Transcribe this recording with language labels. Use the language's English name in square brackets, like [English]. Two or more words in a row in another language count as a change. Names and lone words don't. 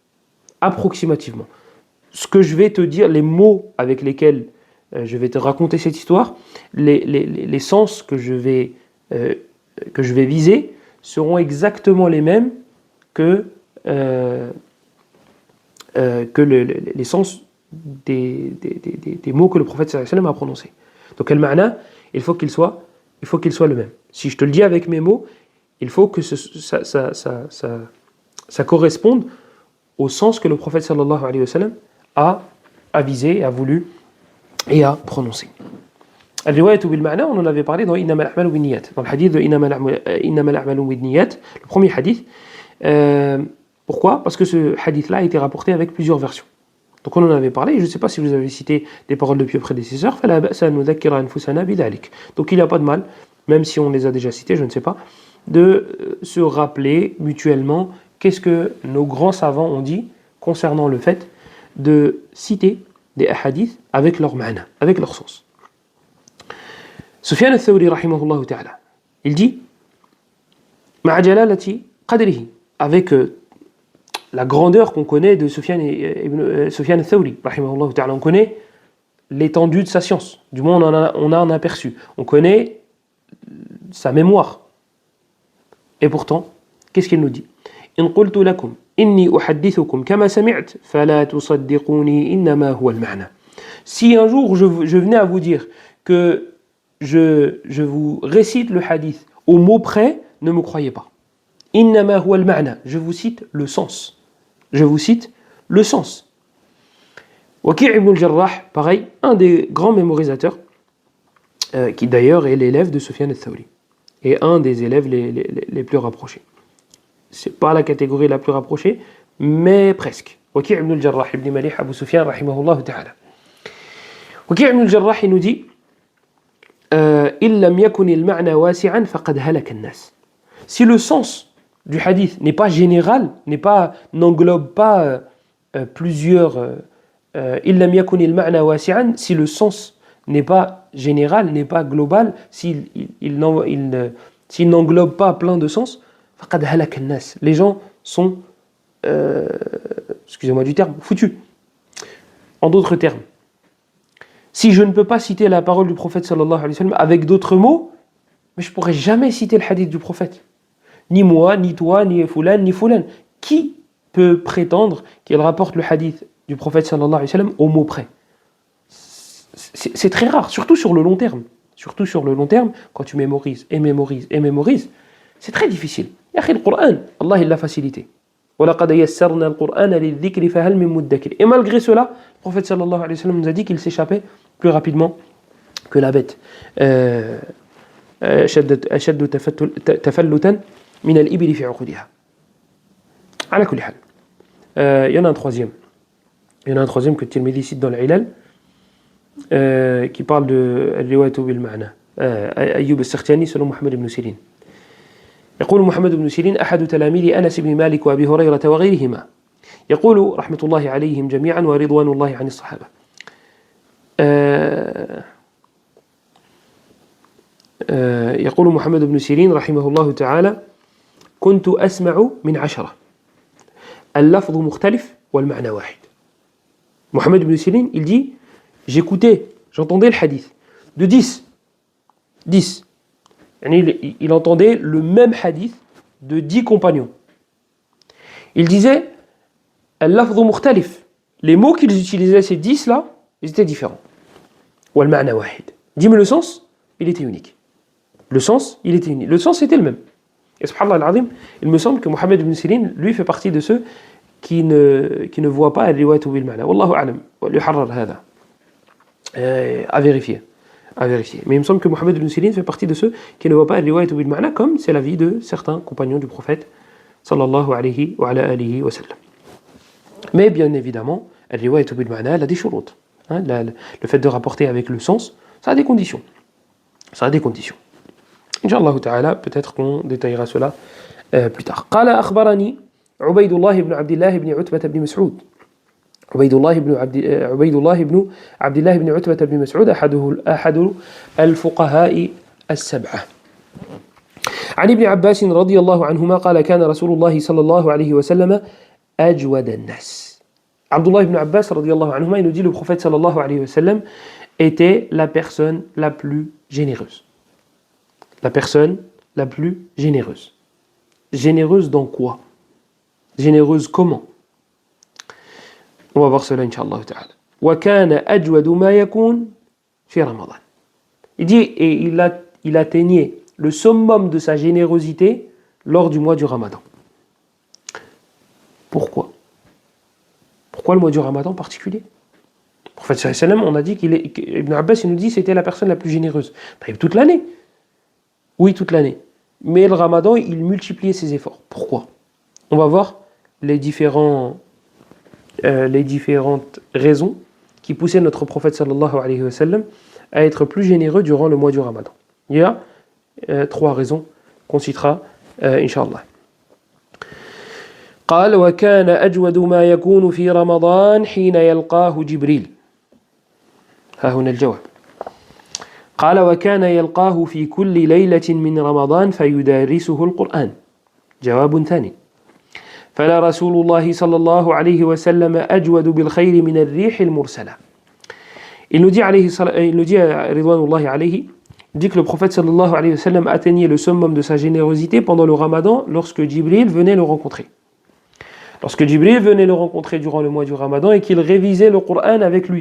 [French] Ce que je vais te dire, les mots avec lesquels je vais te raconter cette histoire, les sens que je vais viser seront exactement les mêmes que les sens des mots que le prophète [Arabic] صلى الله عليه وسلم [French] a prononcés. Donc al-ma'na, il faut qu'il soit le même. Si je te le dis avec mes mots, il faut que ça corresponde au sens que le prophète [Arabic] صلى الله عليه وسلم [French] a visé, a voulu et à prononcer. [Arabic] الرواية بالمعنى, [French] on en avait parlé dans [Arabic] إنما الأعمال بالنيات. [French] Dans le hadith de [Arabic] إنما الأعمال بالنيات, [French] le premier hadith. Pourquoi? Parce que ce hadith-là a été rapporté avec plusieurs versions. Donc on en avait parlé, je ne sais pas si vous avez cité des paroles de pieux prédécesseurs. [Arabic] فَلَا بَأْسَ أَن نُذَكِّرَ أَنفُسَنَا بِذَلِكَ. [French] Donc il n'y a pas de mal, même si on les a déjà cités, je ne sais pas, de se rappeler mutuellement qu'est-ce que nos grands savants ont dit concernant le fait de citer des hadiths avec leur ma'na, avec leur sens. Sufyan al-Thawri [Arabic] رحمه الله تعالى, [French] il dit [Arabic] مع جلالة قدره, [French] avec la grandeur qu'on connaît de Sufyan al-Thawri [Arabic] رحمه الله تعالى, [French] on connaît l'étendue de sa science, du moins on a un aperçu, on connaît sa mémoire. Et pourtant, qu'est-ce qu'il nous dit? [Arabic] إن قلت لكم إني أحدثكم كما سمعت فلا تصدقوني إنما هو المعنى. [French] Si un jour je venais à vous dire que je vous récite le hadith au mot près, ne me croyez pas. [Arabic] إنما هو المعنى, [French] je vous cite le sens. Je vous cite le sens. Waki' ibn al-Jarrah, pareil, un des grands mémorisateurs, qui d'ailleurs est l'élève de Sufyan al-Thawri, et un des élèves les plus rapprochés. C'est pas la catégorie la plus rapprochée, mais presque. Waki' ibn al-Jarrah ibn Malih Abu Sufyan [Arabic] رحمه الله تعالى. [French] Waki' ibn al-Jarrah il nous dit [Arabic] إن لم يكن المعنى واسعا فقد هلك الناس. [French] Si le sens du hadith n'est pas général, n'englobe pas plusieurs [Arabic] إن لم يكن المعنى واسعا, [French] si le sens n'est pas général, n'est pas global, s'il n'englobe pas plein de sens, [Arabic] فقد هلك الناس. [French] Les gens sont excusez-moi du terme, foutus. En d'autres termes, si je ne peux pas citer la parole du prophète [Arabic] صلى الله عليه وسلم [French] avec d'autres mots, mais je ne pourrai jamais citer le hadith du prophète. Ni moi, ni toi, ni Fulan, ni Fulan. Qui peut prétendre qu'il rapporte le hadith du prophète [Arabic] صلى الله عليه وسلم [French] au mot près? C'est très rare, surtout sur le long terme. Surtout sur le long terme, quand tu mémorises, c'est très difficile. Le Coran, Allah il l'a facilité. Et malgré cela, le prophète [Arabic] صلى الله عليه وسلم [French] nous a dit qu'il s'échappait plus rapidement que la bête. [Arabic] أشد تفلتا من الإبل في عقودها. على كل حال. [French] Il y en a un troisième. Il y en a un troisième que Tirmidhi cite dans l'Ilal, qui parle de [Arabic] الرواية بالمعنى. [French] أيوب السختياني selon Mohammed ibn Sirin. [Arabic] يقول محمد بن سيرين أحد تلاميذ أنس بن مالك وأبي هريرة وغيرهما، يقول رحمة الله عليهم جميعا ورضوان الله عن الصحابة. يقول محمد بن سيرين رحمه الله تعالى: كنت أسمع من 10 اللفظ مختلف والمعنى واحد. [French] Mohammed ibn Sirin, il dit, j'entendais le hadith de 10. Il entendait le même hadith de 10 compagnons. Il disait, [Arabic] اللفظ مختلف. [French] Les mots qu'ils utilisaient, ces 10 là, ils étaient différents. [Arabic] والمعنى واحد. [French] Dis-moi le sens, il était unique. Le sens était le même. Et [Arabic] سبحان الله العظيم, [French] il me semble que Mohammed ibn Sirin, lui, fait partie de ceux qui ne voient pas [Arabic] الرواية بالمعنى. والله أعلم. يحرر هذا. [French] À vérifier. Mais il me semble que Mohammed ibn Sirin fait partie de ceux qui ne voient pas [Arabic] الرواية بالمعنى, [French] comme c'est l'avis de certains compagnons du prophète [Arabic] صلى الله عليه وعلى آله وسلم. [French] Mais bien évidemment, [Arabic] الرواية بالمعنى, [French] elle a des shurut. Le fait de rapporter avec le sens, ça a des conditions. [Arabic] إن شاء الله تعالى, [French] peut-être qu'on détaillera cela plus tard. [Arabic] قال أخبرني عبيد الله بن عبد الله بن عتبة بن مسعود. عبيد الله بن عبد الله بن عتبة بن مسعود أحد الفقهاء السبعة. عن ابن عباس رضي الله عنهما قال كان رسول الله صلى الله عليه وسلم أجود الناس. عبد الله بن عباس رضي الله عنهما, [French] il nous dit le prophète [Arabic] صلى الله عليه وسلم [French] était la personne la plus généreuse. La personne la plus généreuse. Généreuse dans quoi? Généreuse comment? On va voir cela [Arabic] إن شاء الله تعالى. وكان أجود ما يكون في رمضان. [French] Il dit, et il atteignait le summum de sa générosité lors du mois du Ramadan. Pourquoi le mois du Ramadan en particulier? Le prophète [Arabic] صلى الله عليه وسلم, [French] on a dit Ibn Abbas il nous dit c'était la personne la plus généreuse. Toute l'année. Oui, toute l'année. Mais le Ramadan, il multipliait ses efforts. Pourquoi? On va voir les différentes raisons qui poussaient notre prophète [Arabic] صلى الله عليه وسلم [French] à être plus généreux durant le mois du Ramadan. Il y a 3 raisons qu'on citera, Inch'Allah. [Arabic] قال وكان أجود ما يكون في رمضان حين يلقاه جبريل. ها هنا الجواب. قال وكان يلقاه في كل ليلة من رمضان فيدارسه القرآن. جواب ثاني. فلا رسول الله صلى الله عليه وسلم أجود بالخير من الريح المرسلة. [French] Il nous dit [Arabic] رضوان الله عليه, [French] il dit que le prophète [Arabic] صلى الله عليه وسلم [French] atteignait le summum de sa générosité pendant le Ramadan lorsque Jibril venait le rencontrer. Lorsque Jibril venait le rencontrer durant le mois du Ramadan et qu'il révisait le Coran avec lui.